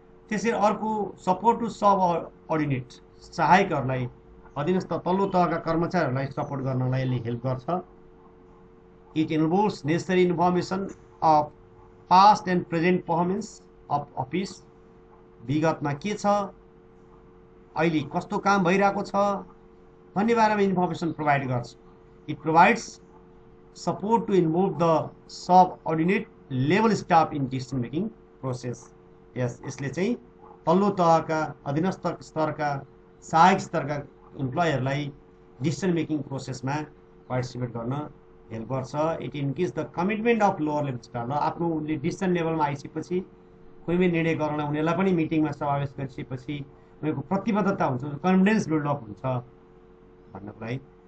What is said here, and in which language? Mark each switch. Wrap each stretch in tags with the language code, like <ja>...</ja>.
<ne>त्यसरी अर्को</ne> <en>support to subordinate,</en> <ne>सहायकहरूलाई, अधीनस्थ तल्लो तहका कर्मचारीहरूलाई सपोर्ट गर्नलाई यसले हेल्प गर्छ।</ne> <en>it involves necessary information of past and present performance of office,</en> <ne>विगतमा के छ, अहिले कस्तो काम भइरहेको छ भन्ने बारेमा इन्फर्मेसन प्रोभाइड गर्छ।</ne> <en>It provides support to involve the subordinate level staff in decision making process.</en> <ne>यस, यसले चाहिँ तल्लो तहका अधीनस्थ स्तरका सहायक स्तरका इम्प्लोयरलाई डिसिसन मेकिङ प्रोसेसमा पार्टिसिपेट गर्न हेल्प गर्छ।</ne> <en>it increase the commitment of lower level staff,</en> <ne>र आफ्नो उसले डिसिसन लेभलमा आइसकेपछि कुनै पनि निर्णय गर्नलाई उनीहरूलाई पनि मिटिङमा समावेश गरिसकेपछि उनीहरूको प्रतिबद्धता हुन्छ, कन्फिडेन्स बिल्डअप हुन्छ भन्नको लागि।</ne>